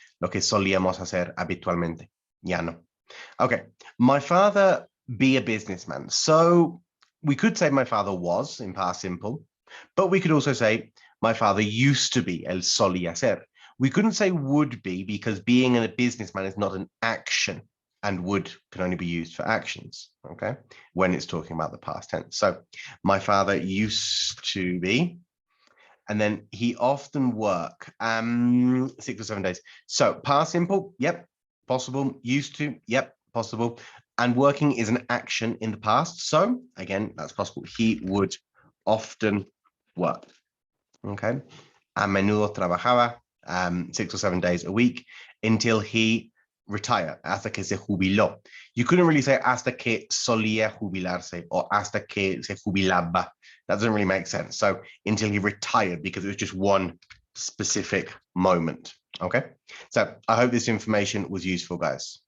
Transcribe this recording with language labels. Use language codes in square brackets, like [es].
[es] Lo que solíamos hacer habitualmente. Ya no. Okay. [en] My father be a businessman. So we could say my father was in past simple, but we could also say my father used to be, [es] él solía ser. [en] We couldn't say would be because being a businessman is not an action and would can only be used for actions, okay, when it's talking about the past tense. So my father used to be, and then he often work 6 or 7 days. So past simple, yep, possible. Used to, yep, possible. And working is an action in the past. So again, that's possible. He would often work. Okay. [es] A menudo trabajaba [en] 6 or 7 days a week until he retired, [es] hasta que se jubiló. [en] You couldn't really say [es] hasta que solía jubilarse [en] or [es] hasta que se jubilaba. [en] That doesn't really make sense. So until he retired, because it was just one specific moment. Okay. So I hope this information was useful, guys.